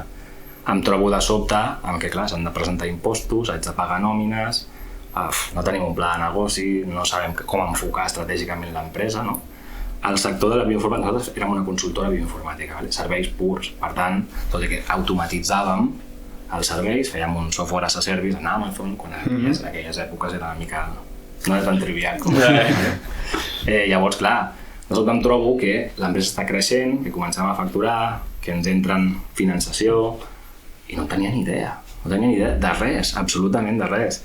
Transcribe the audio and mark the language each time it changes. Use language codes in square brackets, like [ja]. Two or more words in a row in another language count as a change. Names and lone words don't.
[ca] Em trobo de sobte amb que, clar, s'han de presentar impostos, haig de pagar nòmines, no tenim un pla de negoci, no sabem com enfocar estratègicament l'empresa, no? El sector de la bioinformàtica, nosaltres érem una consultora bioinformàtica, serveis purs, per tant, tot i que automatitzàvem els serveis, fèiem un [en] software as a service [ca] en Amazon, quan en aquelles èpoques era una mica... no era tan trivial com ara. Llavors, clar, de sobte em trobo que l'empresa està creixent, que comencem a facturar, que ens entren finançació, i no tenia ni idea de res, absolutament de res.